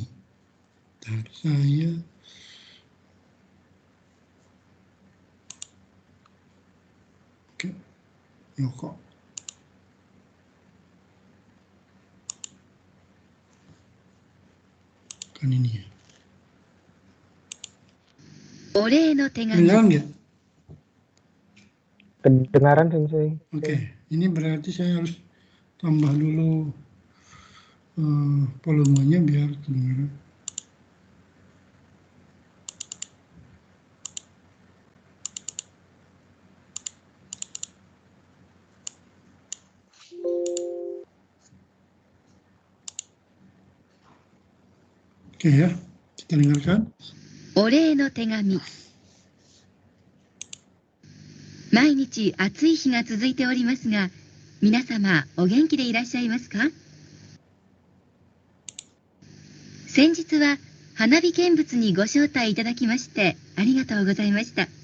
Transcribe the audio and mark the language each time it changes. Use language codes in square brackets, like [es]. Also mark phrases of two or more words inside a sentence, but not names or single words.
[id] Bentar, saya oke, Yoko. Kan ini ya. [ja] お礼の手紙。 [id] Kedengaran nggak? Kedengaran Sensei. Oke, ini berarti saya harus tambah dulu volumenya biar kedengaran. Oke ya, kita dengarkan. [ja] お礼の手紙。毎日暑い日が続いておりますが、皆様お元気でいらっしゃいますか？先日は花火見物にご招待いただきましてありがとうございました。